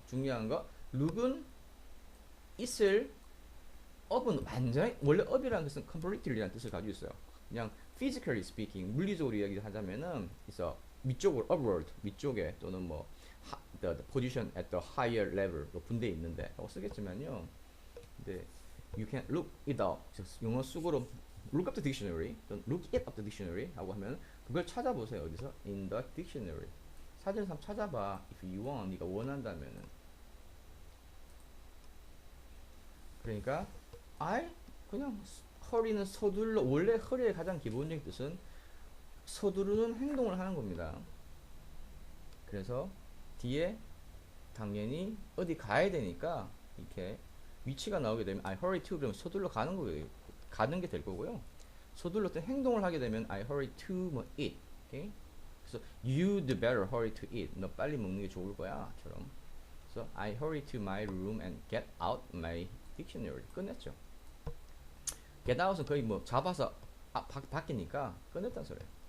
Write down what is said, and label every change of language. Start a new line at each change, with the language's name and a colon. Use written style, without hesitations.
Korean: 중요한 거 look은 it을 up은 완전히 원래 up이라는 것은 completely라는 뜻을 가지고 있어요. 그냥
English: physically speaking
Korean: 물리적으로 이야기하자면은 있어 위쪽으로 upward 위쪽에 또는 뭐
English: the position at the higher level
Korean: 높은 데 있는데 라고 쓰겠지만요.
English: 근데 you can look it up
Korean: 영어 속으로
English: look up the dictionary 또는 look it up the dictionary
Korean: 하고 하면 그걸 찾아보세요. 어디서?
English: in the dictionary
Korean: 사전에서 한번 찾아봐.
English: if you want
Korean: 네가 원한다면은 그러니까 그냥 허리는 서둘러 원래 허리의 가장 기본적인 뜻은 서두르는 행동을 하는 겁니다. 그래서 뒤에 당연히 어디 가야 되니까 이렇게 위치가 나오게 되면 I hurry to 그러면 서둘러 가는 거예요. 가는 게 될 거고요. 서둘러 어떤 행동을 하게 되면
English: I hurry to
Korean: 뭐 eat.
English: 오케이? 그래서 you'd better hurry to eat.
Korean: 너 빨리 먹는 게 좋을 거야.처럼. 그래서
English: I hurry to my room and get out my dictionary.
Korean: 끝냈죠. get out은 거의 뭐 잡아서 바뀌니까 끝냈다는 소리예요.